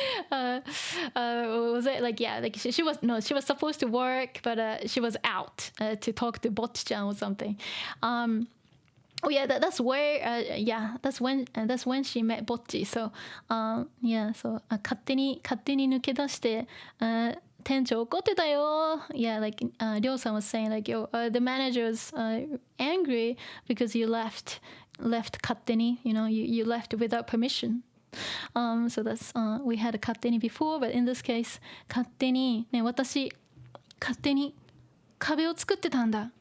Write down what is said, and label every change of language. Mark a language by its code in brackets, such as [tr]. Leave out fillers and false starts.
[en] Was it like, yeah, like she was supposed to work, but she was out to talk to Bocchi-chan or something. Oh yeah, that's where that's when she met Bocchi. So yeah, so [ja] 勝手に抜け出して店長怒ってたよ. [en] Yeah, like Ryo-san was saying like, yo, the manager was angry because you left 勝手に, you left without permission. So that's we had a 勝手に before, but in this case [ja] 勝手にね、私勝手に壁を作ってたんだ。